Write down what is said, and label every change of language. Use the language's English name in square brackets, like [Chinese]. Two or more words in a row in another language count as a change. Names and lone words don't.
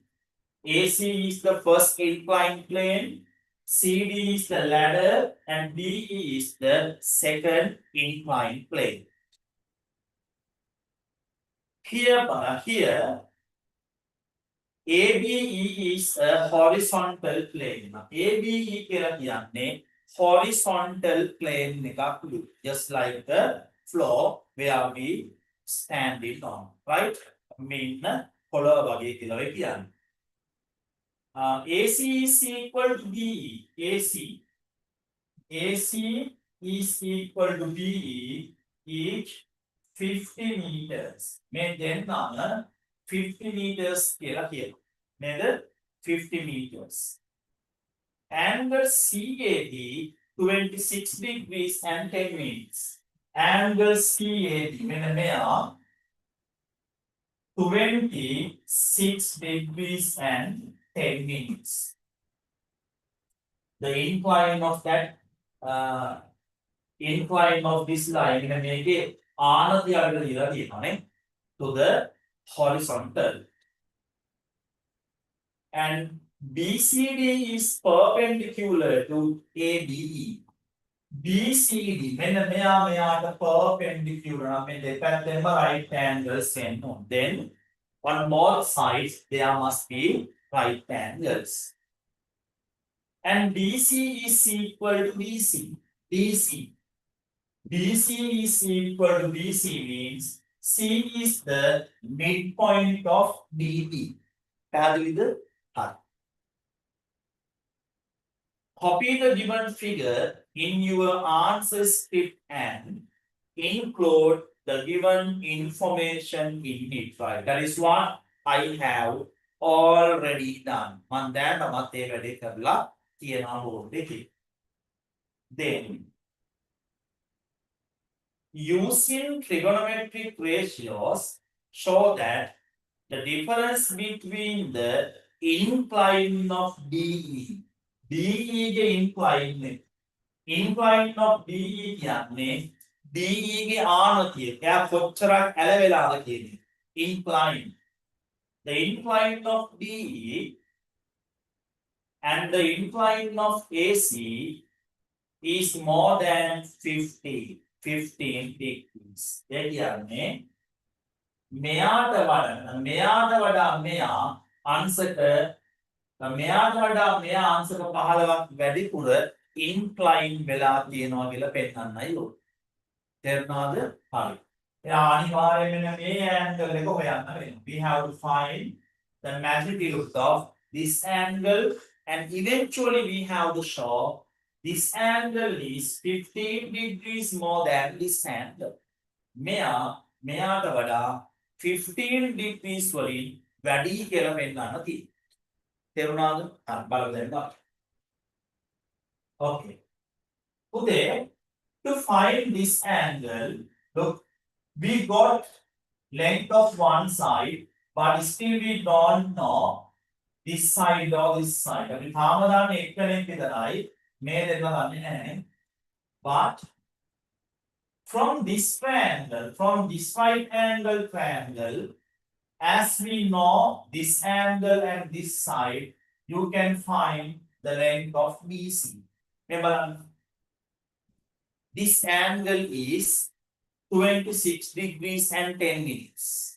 [English] AC is the first inclined plane, CD is the ladder, and DE is the second inclined plane. Here, ABE is a horizontal plane. [Sinhala] ABE කියලා කියන්නේ [English] horizontal plane [Sinhala] එකක්, [English] just like the floor where we standing on, right? [Sinhala] මෙන්න පොළොව වගේ කියලා වෙයි කියන්නේ. [English] AC is equal to BE. AC is equal to BE, each 50 meters. [Sinhala] මේ දෙන්නම 50 meters කියලා කියනවා. නේද? [English] 50 meters. Angle CAD 26 degrees and 10 minutes. Angle CAD [Sinhala] මෙන්න මෙයා [English] 26 degrees and 10 minutes. The incline of that incline of this line [Sinhala] මෙන්න මේකේ ආනතිය අරගෙන දීලා තියෙනවා නේ, [English] to the horizontal. And BCD is perpendicular to ABE. [Sinhala] BCD මෙන්න මෙයාට perpendicular නම් මේ දෙපැත්තෙන්ම [English] right angles [Sinhala] එනවා. [English] Then on both sides there must be right angles. And DC is equal to BC. BC is equal to BC means C is the midpoint of DB. [Sinhala] පැහැදිලිද? හරි. [English] Copy the given figure in your answer script and include the given information in it. Right? That is what I have already done. [Sinhala] මම දැන් මත් ඒ වැඩේ කරලා තියෙනවා board එකේ. [English] Then using trigonometric ratios show that the difference between the incline of DE ගේ incline of DE කියන්නේ DE [Sinhala] ගේ ආනතිය. එයා කොච්චරක් ඇලවෙලාද කියන්නේ. [English] Incline. The incline of DE and the incline of AC is more than 15 degrees. [Sinhala] ඒ කියන්නේ මෙයාට වඩා මෙයා අංශක මෙයාට වඩා මෙයා අංශක 15ක් වැඩිපුර incline වෙලා තියෙනවා කියලා පෙන්නන්නයි ඕන. තේරුණාද? හරි. එයා අනිවාර්යයෙන්ම මේ angle එක හොයන්න වෙනවා. [English] We have to find the magnitude of this angle and eventually we have to show this angle is 15 degrees more than this angle. [Sinhala] මෙයාට වඩා 15 degrees වලින් වැඩි කියලා පෙන්නන්න තියෙනවා. තේරුණාද? හරි බලන්න දැන්. [English] Okay. Today, to find this angle, look, we got length of one side, but still we don't know this side or this side. [Sinhala] අපි තාම දන්නේ එක්කෙනෙක් විතරයි, මේ දෙන්න දන්නේ නැහැ. [English] But from this triangle, from this right angle triangle, as we know this angle and this side, you can find the length of BC. Remember, this angle is 26 degrees and 10 minutes.